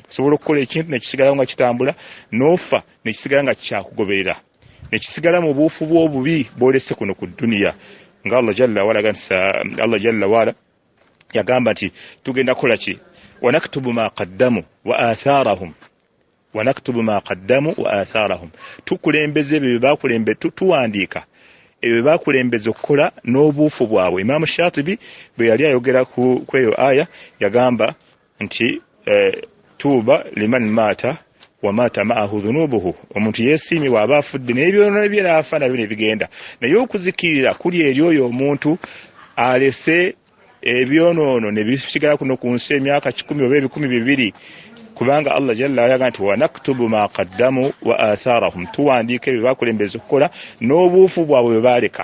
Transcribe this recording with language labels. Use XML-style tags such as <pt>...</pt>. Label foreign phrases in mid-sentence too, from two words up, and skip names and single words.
<lg>Osobola okukola ekintu nekisigalawo nga kitambula n'ofa nekisigala nga kikyakugoberera nekisigala mu buufu bw'obubi bw'olese kuno ku duniya nga Allah</lg> <ar>جل وعلا</ar> <lg>yagamba nti tugenda kukola ki</lg> <ar>ونكتب ما قدموا وآثارهم</ar> <lg>tukulembeze ebyo bye bakulembe tuwandiika ebyo bakulembeza okukola n'obuufu bwabwe. Imam Shatibi bwe yali ayogera ku eyo aya yagamba nti</lg> <ar>طوبى لمن مات وماتت معه ذنوبه,</ar> <lg>omuntu yeesiimibwa aba afudde n'ebyono bye n'afa nabyo ne bigenda, naye okuzikirira kuli eri oyo omuntu alese ebyonoono ne bisigala kuno ku nsi emyaka 10 oba 200 kubanga Allah jalla yaga nti</lg> <ar>ونكتب ما قدموا وآثارهم,</ar> <lg>tuwandiika ebyo bakulembeza okukola n'obuufu bwabwe bwe baaleka.</lg>